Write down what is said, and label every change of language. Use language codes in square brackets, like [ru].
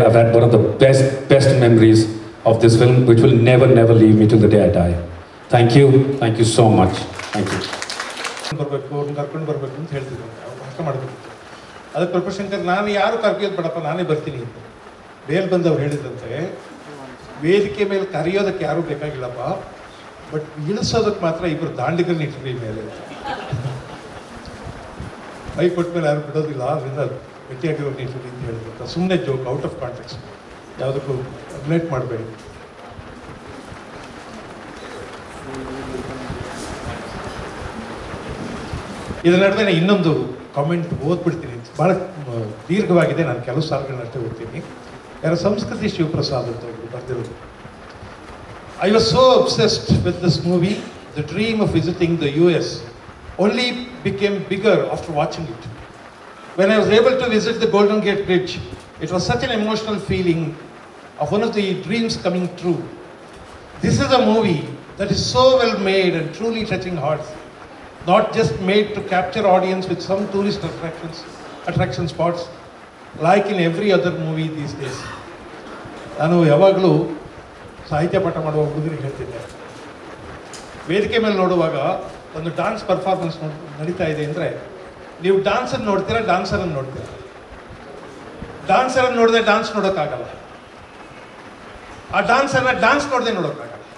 [en] I've had one of the best memories of this film, which will never, never leave me till the day I die. Thank you so much. Thank you. [kn] ಕರ್ಕೊಂಡು ಬರಬೇಕು ಅಂತ ಹೇಳ್ತಿದ್ರು, ಭಾಷಣ ಮಾಡಬೇಕು. ಅದಕ್ಕೆ ಪ್ರಭುಶಂಕರ್, ನಾನು ಯಾರು ಕರೆಯೋದು ಬೇಡಪ್ಪ, ನಾನೇ ಬರ್ತೀನಿ ಅಂತ ಬೇಲ್ ಬಂದವ್ರು ಹೇಳಿದಂತೆ, ವೇದಿಕೆ ಮೇಲೆ ಕರೆಯೋದಕ್ಕೆ ಯಾರೂ ಬೇಕಾಗಿಲ್ಲಪ್ಪ, ಬಟ್ ಇಳಿಸೋದಕ್ಕೆ ಮಾತ್ರ ಇಬ್ಬರು ದಾಂಡಿಗರನ್ನ ಇಟ್ರಿ ಮೇಲೆ. ಮೈ ಕೊಟ್ಟ ಮೇಲೆ ಯಾರು ಬಿಡೋದಿಲ್ಲ, ಅದರಿಂದ ಗಟ್ಟಿಯಾಗಿರೋ ನೀರು ಅಂತ ಹೇಳಿದ್ರು. ಸುಮ್ಮನೆ ಜೋಕ್, [en] out of context, [kn] ಯಾವುದಕ್ಕೂ ರಿಲೇಟ್ ಮಾಡಬೇಡಿ. ಇದರ ನಡುವೆ ಇನ್ನೊಂದು ಕಾಮೆಂಟ್ ಓದ್ಬಿಡ್ತೀನಿ, ಭಾಳ ದೀರ್ಘವಾಗಿದೆ, ನಾನು ಕೆಲವು ಸಾಲುಗಳನ್ನಷ್ಟೇ ಓದ್ತೀನಿ. ಯಾರೋ ಸಂಸ್ಕೃತಿ ಶಿವಪ್ರಸಾದ್ ಅಂತ ಒಬ್ಬರು ಬರೆದಿರೋದು. [en] I was so obsessed with this movie, the dream of visiting the US only became bigger after watching it. When I was able to visit the Golden Gate Bridge, it was such an emotional feeling of one of the dreams coming true. This is a movie that is so well made and truly touching hearts, not just made to capture audience with some tourist attraction spots like in every other movie these days. [kn] ನಾನು ಯಾವಾಗಲೂ ಸಾಹಿತ್ಯ ಪಾಠ ಮಾಡುವ ಹುಡುಗರಿಗೆ ಹೇಳ್ತಿದ್ದೆ, ವೇದಿಕೆ ಮೇಲೆ ನೋಡುವಾಗ ಒಂದು ಡಾನ್ಸ್ ಪರ್ಫಾರ್ಮೆನ್ಸ್ ನಡೀತಾ ಇದೆ ಅಂದರೆ ನೀವು ಡಾನ್ಸನ್ನು ನೋಡ್ತೀರಾ, ಡಾನ್ಸರನ್ನು ನೋಡ್ತೀರಾ. ಡಾನ್ಸರನ್ನು ನೋಡಿದ್ರೆ ಡಾನ್ಸ್ ನೋಡೋಕ್ಕಾಗಲ್ಲ, ಆ ಡಾನ್ಸರ್ನ ಡಾನ್ಸ್ ನೋಡದೆ ನೋಡೋಕ್ಕಾಗಲ್ಲ.